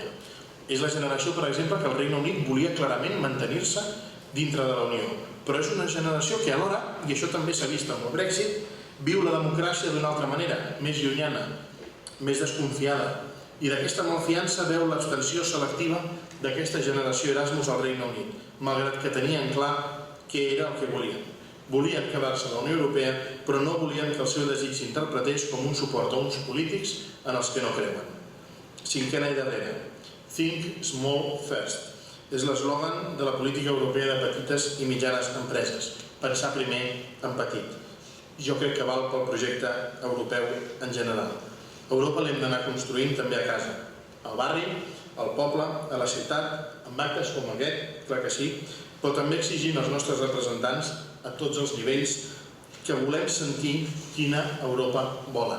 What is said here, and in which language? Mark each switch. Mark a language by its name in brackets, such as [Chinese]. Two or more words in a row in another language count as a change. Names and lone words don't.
[Catalan] És la generació, per exemple, que el Regne Unit volia clarament mantenir-se dintre de la Unió, però és una generació que alhora, i això també s'ha vist amb el Brexit, viu la democràcia d'una altra manera, més llunyana, més desconfiada, i d'aquesta malfiança veu l'abstenció selectiva d'aquesta generació Erasmus al Regne Unit, malgrat que tenien clar què era el que volien. Volien quedar-se a la Unió Europea, però no volien que el seu desig s'interpretés com un suport a uns polítics en els que no creuen. Cinquena i darrera. [English] Think small first. [Catalan] És l'eslògan de la política europea de petites i mitjanes empreses. Pensar primer en petit. Jo crec que val pel projecte europeu en general. Europa l'hem d'anar construint també a casa. Al barri, al poble, a la ciutat, amb actes com aquest, clar que sí, però també exigint als nostres representants a tots els nivells que volem sentir quina Europa volen.